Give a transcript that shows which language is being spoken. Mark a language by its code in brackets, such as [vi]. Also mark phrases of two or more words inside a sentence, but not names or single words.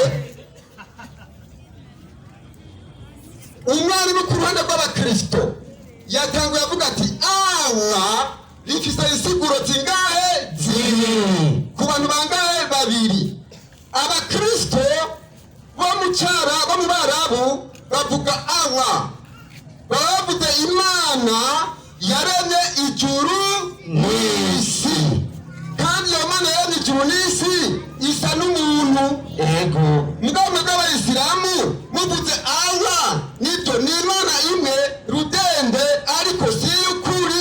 [rn] Umwana uri ku ruhande rw'abakristo yatanguye avuga ati Allah rifise insiguro zingahe? Zibiri. Ku bantu bangahe? Babiri. Abakristo bo mu Barabu bavuga Allah, bavuga Imana yaremye ijuru n'isi, kandi iyo Mana yaremye ijuru n'isi isa n'umuntu. Ego. Mugabo bw'abayisilamu muvuze Allah nibyo ni Imana imwe rudende ariko si y'ukuri.